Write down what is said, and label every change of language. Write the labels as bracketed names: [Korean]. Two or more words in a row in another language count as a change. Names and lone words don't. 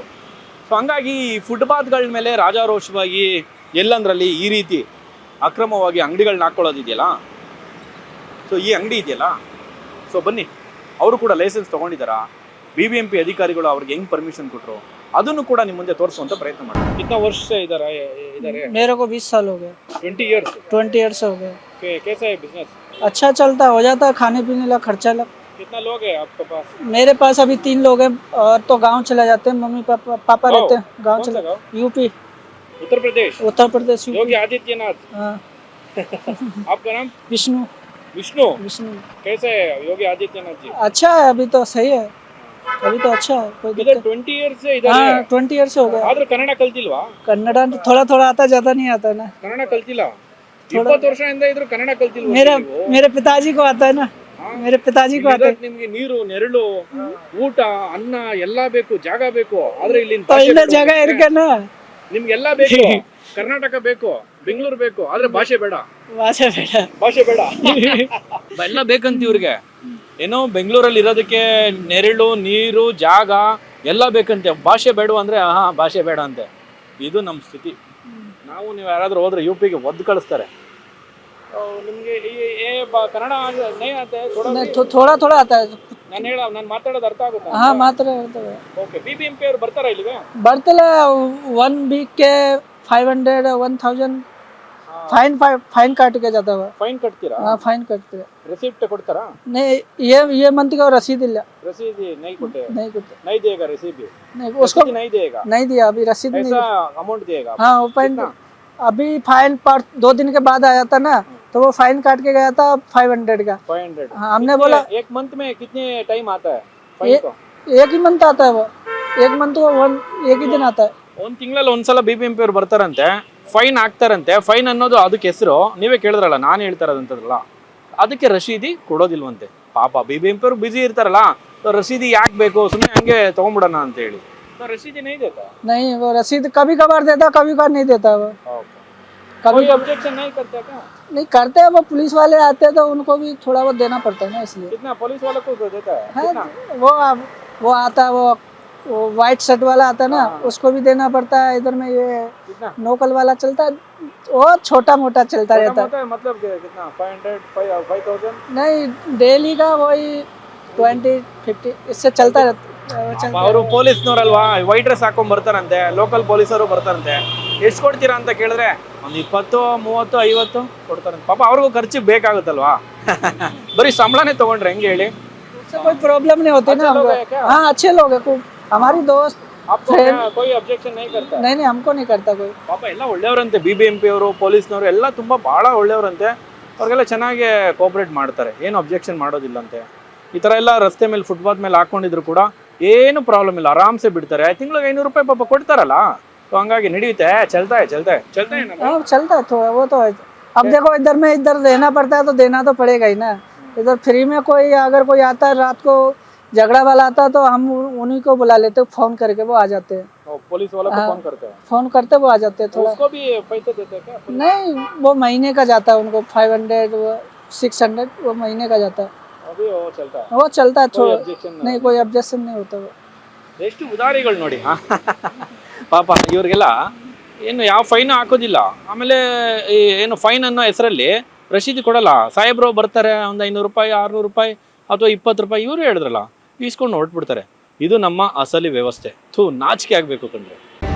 [Kannada] ಸೊ ಹಂಗಾಗಿ ಫುಟ್ಪಾತ್ಗಳ ಮೇಲೆ ರಾಜಾರೋಷವಾಗಿ ಎಲ್ಲಂದ್ರಲ್ಲಿ ಈ ರೀತಿ ಅಕ್ರಮವಾಗಿ ಅಂಗಡಿಗಳನ್ನ ಹಾಕ್ಕೊಳ್ಳೋದಿದೆಯಲ್ಲ, ಸೊ ಈ ಅಂಗಡಿ ಇದೆಯಲ್ಲ, ಸೊ ಬನ್ನಿ ಅವರು ಕೂಡ ಲೈಸೆನ್ಸ್ ತೊಗೊಂಡಿದ್ದಾರಾ, BBMP ಅಧಿಕಾರಿಗಳು ಅವ್ರಿಗೆ ಹೆಂಗ್ ಪರ್ಮಿಷನ್ ಕೊಟ್ಟರು ಅದನ್ನು ಕೂಡ ನಿಮ್ಮ ಮುಂದೆ ತೋರಿಸುವಂತ ಪ್ರಯತ್ನ ಮಾಡಿ. [Hindi] कितना वर्ष से इधर इधर है? मेरे को 20 साल हो गए। 20 इयर्स? 20 ईयर्स हो गए। कैसा है बिजनेस? अच्छा चलता, हो जाता है, खाने पीने का खर्चा लग। कितना लोग है आपके पास? मेरे पास अभी 3 लोग हैं और तो गांव चले जाते हैं, मम्मी पापा रहते हैं गांव चले। यूपी, उत्तर प्रदेश? उत्तर प्रदेश, योगी आदित्यनाथ। हाँ। आपका नाम? विष्णु। विष्णु? विष्णु। कैसे है योगी आदित्यनाथ जी? अच्छा है, अभी तो सही है, अभी तो अच्छा है, कोई इधर दिक्कत। 20 इयर्स से इधर हाँ, है। 20 ईयर्स हो गए। [Kannada] ಆದ್ರೆ ಕನ್ನಡ ಕಲ್ತಿಲ್ವಾ? [Hindi] कन्नड़ थोड़ा थोड़ा आता, ज्यादा नहीं आता ना। [Kannada] ಕನ್ನಡ ಕಲ್ತಿಲ್ಲ? 20 ವರ್ಷದಿಂದ ಇದ್ರು ಕನ್ನಡ ಕಲ್ತಿಲ್ವಾ? [Hindi] मेरे पिताजी को आता है ना, मेरे पिताजी को आता है। [Kannada] ನಿಮ್ಗೆ ನೀರು, ನೆರಳು, ಊಟ, ಅನ್ನ ಎಲ್ಲ ಬೇಕು, ಜಾಗ ಬೇಕು. ಆದ್ರೆ ಇಲ್ಲಿ [Hindi] तो इन जगह इरके ना [Kannada] ನಿಮ್ಗೆಲ್ಲ ಬೇಕು. ಕರ್ನಾಟಕ ಬೇಕು, ಬೆಂಗಳೂರು ಬೇಕು, ಆದ್ರೆ ಭಾಷೆ ಬೇಡ. ಭಾಷೆ ಬೇಡ, ಭಾಷೆ ಬೇಡ ಎಲ್ಲ ಬೇಕಂತ ಇವ್ರಿಗೆ. ಏನೋ ಬೆಂಗಳೂರಲ್ಲಿ ಇರೋದಕ್ಕೆ ನೆರಳು, ನೀರು, ಜಾಗ ಎಲ್ಲ ಬೇಕಂತೆ, ಭಾಷೆ ಬೇಡ ಅಂದ್ರೆ ಭಾಷೆ ಬೇಡ ಅಂತೆ. ಇದು ನಮ್ಮ ಸ್ಥಿತಿ. ನೀವು ಯಾರಾದ್ರೂ ಹೋದ್ರೆ UPಗೆ ಒದ್ದು ಕಳಿಸ್ತಾರೆ. ನಿಮ್ಗೆ ಕನ್ನಡ [Hindi] थोड़ा थोड़ा आता है। [Kannada] ನಾನು ಮಾತಾಡೋದು ಅರ್ಥ ಆಗುತ್ತೆ? [Hindi] हाँ ಮಾತ್ರ [Kannada] ಓಕೆ. BBMP ಅವ್ರು ಬರ್ತಾರಾ ಇಲ್ಲಿಗೆ? ಬರ್ತಲ್ಲ. [Hindi] 1 वीक के 500 1000 फाइन काट के जाता है। [Kannada] ಫೈನ್ ಕಟ್ತೀರಾ? [Hindi] हाँ फाइन कटते हैं। [Kannada] ರಿಸಿಪ್ಟ್ ಕೊಡ್ತಾರಾ? [Hindi] नहीं, ये मंथ का रसीद ಇಲ್ಲ। रसीद नहीं ಕೊಟ್ಟೆ? नहीं कुछ नहीं देगा रसीद? नहीं, उसको नहीं देगा? नहीं दिया अभी, रसीद नहीं। ऐसा अमाउंट देगा? हाँ वो फाइन अभी फाइन पर 2 दिन के बाद आया था ना, तो वो फाइन काट के गया था 500 का। 500? हाँ, हमने बोला एक मंथ में कितने टाइम आता है फाइन को? एक ही मंथ आता है वो, एक मंथ को एक ही दिन आता है। [Kannada] ಒಂದು ತಿಂಗಳಲ್ಲಿ ಒಂದ್ಸಲ BBMP ಅವ್ರು ಬರ್ತಾರಂತೆ, ಫೈನ್ ಹಾಕ್ತಾರಂತೆ. ಫೈನ್ ಅನ್ನೋದು ಅದಕ್ಕೆ ಹೆಸರು, ನೀವೇ ಕೇಳಿದ್ರಲ್ಲ, ನಾನು ಹೇಳ್ತಾ ಇರೋದಂತದ್ರಲ್ಲ, ಅದಕ್ಕೆ ರಸೀದಿ ಕೊಡೋದಿಲ್ವಂತೆ. ಪಾಪ BBMP ಅವ್ರು ಬಿಸಿ ಇರ್ತಾರಲ್ಲ, ರಸೀದಿ ಯಾಕೆ ಬೇಕು, ಸುಮ್ಮನೆ ಹಂಗೆ ತಗೊಂಡ್ಬಿಡೋಣ ಅಂತ ಹೇಳಿ. [Hindi] रसीदी नहीं देता? नहीं, वो रसीद कभी कभार देता, कभी कभार नहीं देता वो। कभी ऑब्जेक्शन नहीं करता क्या? नहीं करते हैं, वो पुलिस वाले आते हैं तो उनको भी थोड़ा बहुत देना पड़ता है ना, इसलिए। कितना पुलिस वालों को देता है? हाँ, वो आता है, वो [English] white shirt [Hindi] वाला आता है ना, उसको भी देना पड़ता है। इधर में ये लोकल वाला चलता है, वो छोटा मोटा चलता रहता है। मतलब कितना? 500 5000? नहीं, डेली का वही 20-50 इससे चलता रहता। [Kannada] ಅವರು ಪೊಲೀಸ್ನವರಲ್ವಾ, [English] white dress [Kannada] ಹಾಕೊಂಡ್ ಬರ್ತಾರಂತೆ, ಲೋಕಲ್ ಪೊಲೀಸರು ಬರ್ತಾರಂತೆ. ಎಷ್ಟು ಕೊಡ್ತೀರಾ ಅಂತ ಕೇಳಿದ್ರೆ ಒಂದು 20 30 50 ಕೊಡ್ತಾರಂತೆ. ಪಾಪ ಅವ್ರಿಗೂ ಖರ್ಚಿಗೆ ಬೇಕಾಗುತ್ತಲ್ವಾ. ಬರೀ ಸಂಬಳನೇ ತಗೊಂಡ್ರೆ ಹೆಂಗೆ ಹೇಳಿ? [Hindi] उससे कोई प्रॉब्लम नहीं होती ना हमको। हाँ अच्छे लोग है, हमारी दोस्त। आपको कोई ऑब्जेक्शन नहीं करता? नहीं, हमको नहीं करता कोई। [Kannada] ಪಾಪ ಎಲ್ಲ ಒಳ್ಳೆಯವರಂತೆ, BBMP ಅವರು, ಪೊಲೀಸ್ನವರು ಎಲ್ಲ ತುಂಬಾ ಬಹಳ ಒಳ್ಳೆಯವರಂತೆ. ಅವ್ರಿಗೆಲ್ಲ ಚೆನ್ನಾಗಿ ಕೋಆಪರೇಟ್ ಮಾಡ್ತಾರೆ, ಏನು ಅಬ್ಜೆಕ್ಷನ್ ಮಾಡೋದಿಲ್ಲಂತೆ. ಈ ಥರ ಎಲ್ಲ ರಸ್ತೆ ಮೇಲೆ ಫುಟ್ಪಾತ್ ಮೇಲೆ ಹಾಕೊಂಡಿದ್ರು ಕೂಡ ಏನು ಪ್ರಾಬ್ಲಮ್ ಇಲ್ಲ, ಆರಾಮ್ಸೆ ಬಿಡ್ತಾರೆ. ತಿಂಗಳಿಗೆ 500 ರೂಪಾಯಿ ಪಾಪ ಕೊಡ್ತಾರಲ್ಲ, तो ಹಂಗಾಗಿ ನಡೆಯುತ್ತೆ. [Hindi] चलता है ना? हाँ चलता है थोड़ा, वो तो है। अब देखो इधर में इधर रहना पड़ता है तो देना तो पड़ेगा ही ना। इधर फ्री में कोई अगर कोई आता है रात को झगड़ा वाला आता है तो हम उन्हीं को बुला लेते, फोन करके वो आ जाते हैं। पुलिस वालों को फोन करते हैं? फोन करते वो आ जाते हैं। थोड़ा उसको भी पैसे देते हैं क्या? नहीं, वो महीने का जाता है उनको 500 600 वो महीने का जाता है। अभी वो चलता है? वो चलता है थोड़ा, नहीं कोई ऑब्जेक्शन नहीं होता वो। [Kannada] ಎಷ್ಟು ಉದಾರಿಗಳು ನೋಡಿ. ಪಾಪ ಇವ್ರಿಗೆಲ್ಲ ಏನು ಯಾವ ಫೈನ್ ಹಾಕೋದಿಲ್ಲ. ಆಮೇಲೆ ಏನು ಫೈನ್ ಅನ್ನೋ ಹೆಸರಲ್ಲಿ ರಸೀದಿ ಕೊಡಲ್ಲ. ಸಾಹೇಬ್ರು ಬರ್ತಾರೆ, ಒಂದು 500 ರೂಪಾಯಿ 600 ರೂಪಾಯಿ ಅಥವಾ 20 ರೂಪಾಯಿ ಇವರು ಹೇಳಿದ್ರಲ್ಲ, ಈಸ್ಕೊಂಡು ಹೊರಟ್ಬಿಡ್ತಾರೆ. ಇದು ನಮ್ಮ ಅಸಲಿ ವ್ಯವಸ್ಥೆ. ನಾಚಿಕೆ ಆಗಬೇಕು ಕಂಡ್ರೆ.